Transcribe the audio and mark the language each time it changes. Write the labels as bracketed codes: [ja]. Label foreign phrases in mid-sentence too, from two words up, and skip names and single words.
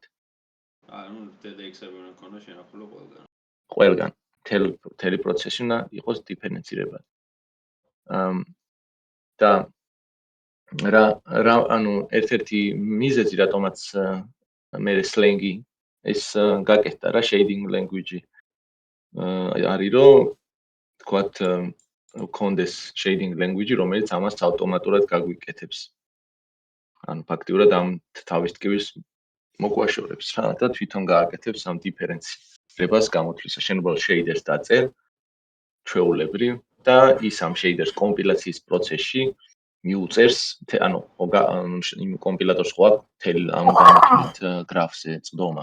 [ka] ანუ DDX-ები უნდა გქონდეს შენახული ყველგან. ყველგან, მთელი პროცესი უნდა იყოს დიფერენცირებადი. და ანუ ერთ-ერთი მიზეზი, რატომაც მე სლენგი ეს გაკეთდა რა [en] shading language-ი [ka] არის რომ თქვათ გქონდეს [en] shading language, [ka] რომელიც ამას ავტომატურად გაგვიკეთებს. ანუ ფაქტიურად ამ თავის ტკივის მოგვაშორებს რა და თვითონ გააკეთებს ამ დიფერენცირებას გამოთვლისა. შენ უბრალოდ shaders დაწერ ჩვეულებრივ და ის ამ shaders კომპილაციის პროცესში მიუწერს, ანუ იმ კომპილატორს ხო აქვს მთელი ამ გამოთვლით გრაფზე წვდომა.